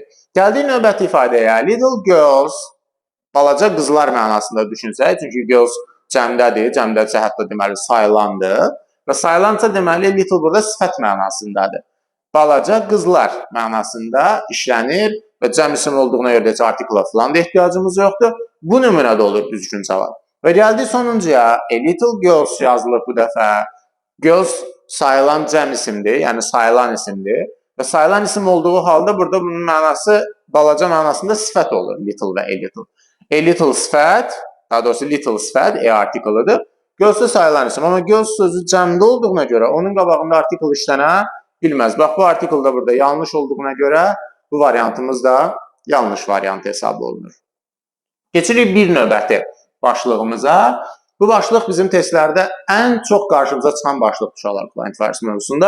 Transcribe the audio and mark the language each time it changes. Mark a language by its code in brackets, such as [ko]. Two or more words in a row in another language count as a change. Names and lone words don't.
[az] Gəldik növbəti ifadəyə, [en] little girls. [az] Balaca qızlar mənasında düşünsək, çünki girls cəmdədir, cəmdədirsə hətta deməli sayılandır və sayılansa deməli little burada sifət mənasındadır. Balaca qızlar mənasında işlənir və cəm isim olduğuna görə də artikla falan da ehtiyacımız yoxdur. Bu nümunədə olur düzgün cavab. Və gəldik sonuncuya, [en] a little girls [az] yazılıb bu dəfə. Girls sayılan cəm isimdir, yəni sayılan isimdir və sayılan isim olduğu halda burada bunun mənası balaca mənasında sifət olur, little və [en] a little. A little [az] sifət, daha doğrusu little sifət, artiklıdır. Girls sayılan isim, amma girls sözü cəmdə olduğuna görə onun qabağında artikl işlənə bilməz. Bax, bu artikl da burada yanlış olduğuna görə bu variantımız da yanlış variant hesab olunur. Geçirik bir növbəti başlığımıza. Bu başlıq bizim testlərdə ən çox qarşımıza çıxan başlıq uşaqlar [en] client virus [az] mövzusunda.